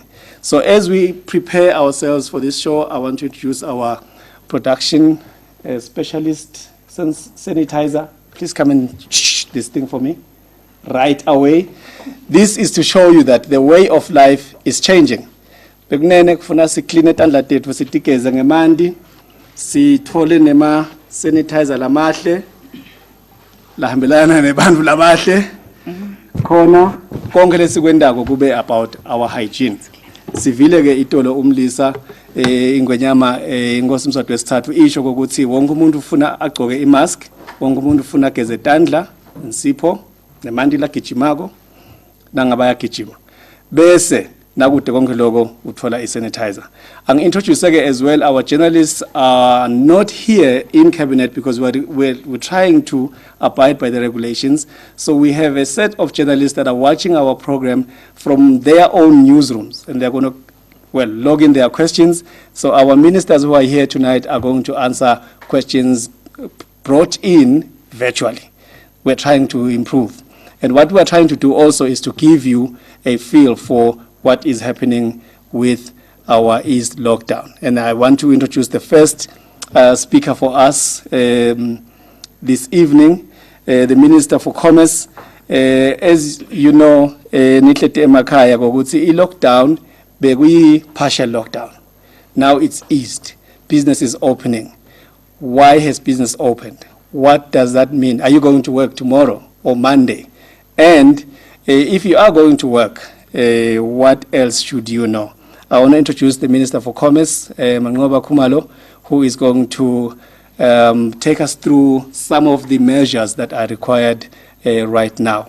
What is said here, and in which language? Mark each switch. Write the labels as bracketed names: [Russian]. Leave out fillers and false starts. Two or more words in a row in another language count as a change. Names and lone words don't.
[English] So as we prepare ourselves for this show, I want to introduce our production specialist, sanitizer. Please come and shh this thing for me right away. This is to show you that the way of life is changing. [Swati] Bekunene kufuna sikline tandla tethu sitikeze ngemandi, sithole nema sanitizer lamahle, lahambelana nebantu labahle, khona konke lesikwendako kube [English] about our hygiene. [Swati] Sivile ke itolo umlisa ingwenyama inkosi Mswati wesithathu isho ukuthi wonke umuntu ufuna agcoke imask, wonke umuntu ufuna ageze tandla, insipho nemandi la gijimako nangabaya gijima. Bese nakude konke lokho uthola isanitizer. [English] Angi-introduce as well, our journalists are not here in cabinet because we're trying to abide by the regulations. So we have a set of journalists that are watching our program from their own newsrooms and they're going to log in their questions. So our ministers who are here tonight are going to answer questions brought in virtually. We're trying to improve. And what we're trying to do also is to give you a feel for what is happening with our East lockdown. And I want to introduce the first speaker for us this evening, the Minister for Commerce. As you know, [Swati] nitlete emakhaya kokuthi i-lockdown bekuyi [English] partial lockdown. Now it's eased. Business is opening. Why has business opened? What does that mean? Are you going to work tomorrow or Monday? And if you are going to work, what else should you know? I want to introduce the Minister for Commerce, Mangoba Kumalo, who is going to take us through some of the measures that are required right now.